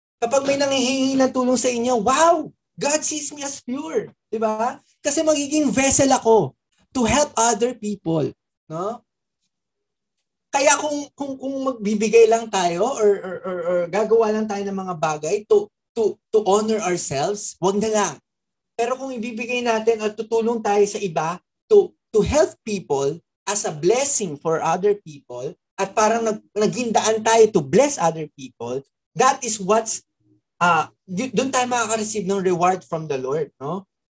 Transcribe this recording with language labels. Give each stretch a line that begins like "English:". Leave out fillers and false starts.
Filipino: Kapag may nanghihingi ng tulong sa inyo, wow!
English: God sees me as pure.
Filipino: Diba? Kasi magiging vessel ako
English: to help other people.
Filipino: No? Kaya kung magbibigay lang tayo or gagawa lang tayo ng mga bagay
English: to honor ourselves,
Filipino: wag na lang. Pero kung ibibigay natin at tutulong tayo sa iba
English: to help people as a blessing for other people
Filipino: at parang naging daan tayo
English: to bless other people, that is what's
Filipino: doon tayo makaka-receive ng
English: reward from the Lord,
Filipino: no?